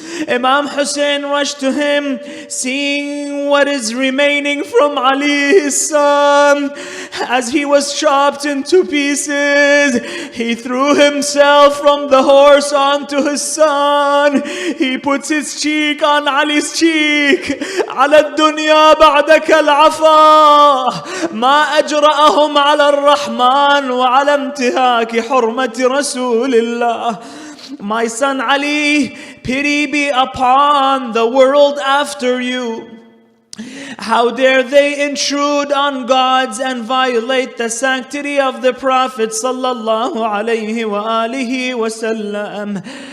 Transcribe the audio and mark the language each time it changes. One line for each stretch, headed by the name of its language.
English: Imam Hussein rushed to him, seeing what is remaining from Ali, his son. As he was chopped into pieces, he threw himself from the horse onto his son. He puts his cheek on Ali's cheek.
Arabic: على الدنيا بعدك العفا ما أجرأهم على الرحمن وعلى انتهاك حرمة رسول الله.
English: My son Ali, pity be upon the world after you. How dare they intrude on gods and violate the sanctity of the Prophet sallallahu alaihi wasallam.